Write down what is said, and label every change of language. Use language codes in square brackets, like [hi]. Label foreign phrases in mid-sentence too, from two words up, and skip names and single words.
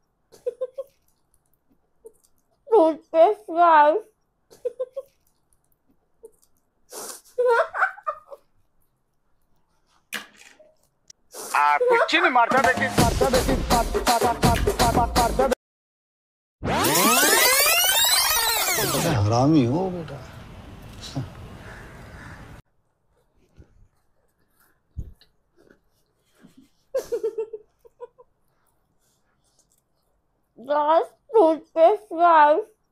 [en] Toothpaste guys. [hi] कुछ नहीं मारता बेटी हरामी हो बेटा. [en] Guys, toothpaste guys.